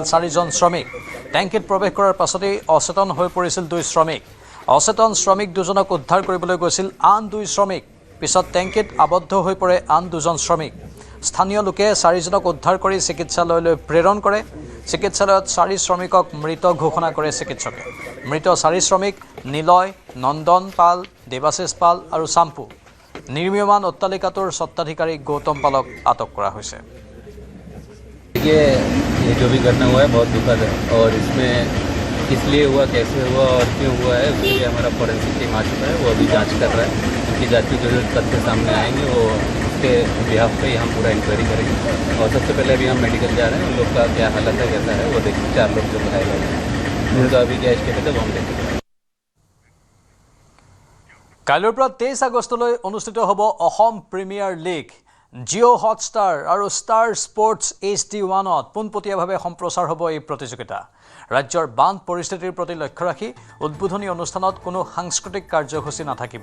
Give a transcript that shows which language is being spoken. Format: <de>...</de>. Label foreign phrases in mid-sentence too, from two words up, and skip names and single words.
<as>4জন শ্ৰমিক টেংকিত প্ৰৱেশ কৰাৰ পাছতেই অচেতন হৈ পৰিছিল 2 শ্ৰমিক অচেতন শ্ৰমিক দুজনক উদ্ধাৰ কৰিবলৈ গৈছিল আন 2 শ্ৰমিক পিছত টেংকিত আবদ্ধ হৈ পৰে আন 2জন শ্ৰমিক স্থানীয় লোকে 4জনক উদ্ধাৰ কৰি চিকিৎসালয়লৈ প্ৰেৰণ কৰে চিকিৎসালয়ত 4 শ্ৰমিকক মৃত ঘোষণা কৰে চিকিৎসকে মৃত 4 শ্ৰমিক নিলয় নন্দন পাল দেৱাশিষ পাল আৰু চাম্পু নিৰ্মীয়মান অট্টালিকাটোৰ স্বত্বাধিকাৰী গৌতম পালক আটক কৰা হৈছে</as> <hi>ये जो भी घटना हुआ है बहुत दुखद है और इसमें किस लिए हुआ कैसे हुआ और क्यों हुआ है उसके लिए हमारा</hi> <en>forensic team</en> <hi>आ चुका है वो अभी जांच कर रहा है उनकी जांच की जो तथ्य सामने आएंगे वो उसके बिहाफ पे हम पूरा इंक्वायरी करेंगे और सबसे पहले अभी हम मेडिकल जा रहे हैं उन लोग का क्या हालत है कैसा है वो देखिए 4 लोग जो घायल हैं उनका अभी क्या स्टेट है वो हम देखेंगे</hi> <as>কাইলৈৰ পৰা 23 আগষ্টলৈ অনুষ্ঠিত হ'ব অসম প্ৰিমিয়াৰ লীগ জিঅ' হটষ্টাৰ আৰু ষ্টাৰ স্পৰ্টছ HD1ত পোনপটীয়াভাৱে সম্প্ৰচাৰ হ'ব এই প্ৰতিযোগিতা ৰাজ্যৰ বান পৰিস্থিতিৰ প্ৰতি লক্ষ্য ৰাখি উদ্বোধনী অনুষ্ঠানত কোনো সাংস্কৃতিক কাৰ্যসূচী নাথাকিব</as>